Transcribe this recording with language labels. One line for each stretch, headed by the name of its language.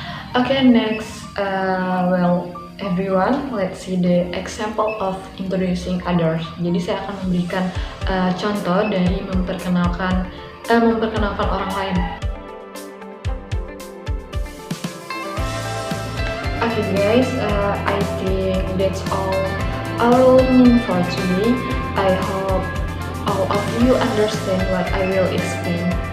English: Okay, next, well everyone, let's see the example of introducing others.
Indonesian: Jadi saya akan memberikan contoh dari memperkenalkan orang lain.
English: Okay guys, I think that's all our learning for today. I hope all of you understand what I will explain.